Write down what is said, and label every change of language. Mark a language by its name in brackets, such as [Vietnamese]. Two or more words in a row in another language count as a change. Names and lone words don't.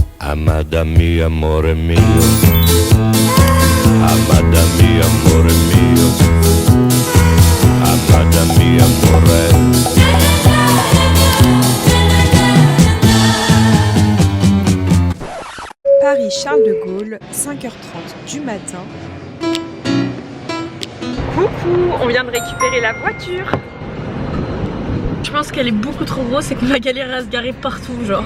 [Spanish] Amada mia, [Italian] amore mio. [Spanish] Amada mia, [Italian] amore mio. [Spanish] Amada mia, amore. [French] Paris-Charles de Gaulle, 5h30 du matin. Coucou, on vient de récupérer la voiture. Je pense qu'elle est beaucoup trop grosse et qu'on va galérer à se garer partout, genre.